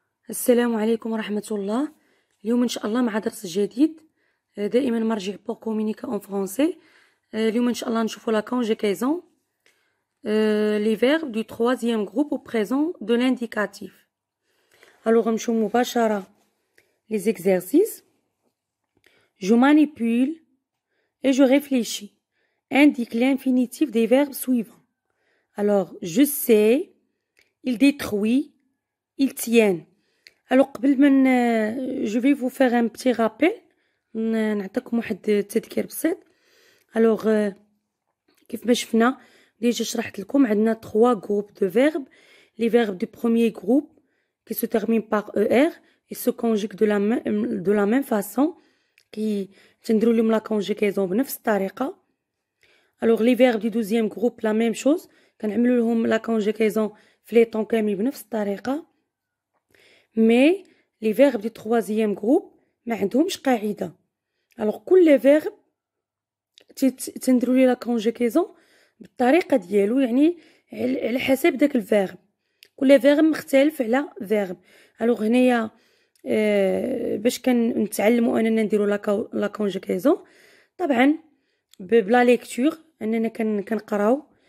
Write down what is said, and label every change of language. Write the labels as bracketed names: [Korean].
[Arabic] السلام عليكم ورحمة الله. اليوم إن شاء الله مع درس جديد. دائما مرجع [French] pour communiquer en français. [Arabic] اليوم إن شاء الله نشوفوا [French] la conjugaison, les verbes du troisième groupe au présent de l'indicatif. [Arabic] Alors نمشيو مباشرة [French] les exercices. Je manipule et je réfléchis. Indique l'infinitif des verbes suivants. Alors je sais, il détruit, il tient. Alors قبل ما je vais vous faire un petit rappel, [Arabic] نعطيكم واحد التذكير بسيط. alors كيف ما شفنا ديجا شرحت لكم عندنا 3 groupes de verbes. [French] Les verbes du premier groupe qui se terminent par er et se conjuguent de la même façon, qui [Arabic] تنديروا لهم [French] la conjugaison [Arabic] بنفس الطريقة. [French] alors les verbes du deuxième groupe la même chose, [Arabic] كنعملوا لهم [French] la conjugaison [Arabic] في لي طون كامل بنفس الطريقة. [French] Mais les verbes du troisième groupe [Arabic] ما عندهمش قاعدة. [French] alors [Arabic] كل verbe تنديروا ليه لا كونجيكيزون بالطريقة ديالو، يعني على حسب داك الفيرب. كل فيرب مختلف على فيرب. [French] alors [Arabic] هنايا باش كنتعلموا اننا نديروا لا كونجيكيزون طبعا بلا ليكتور، اننا كنقراو.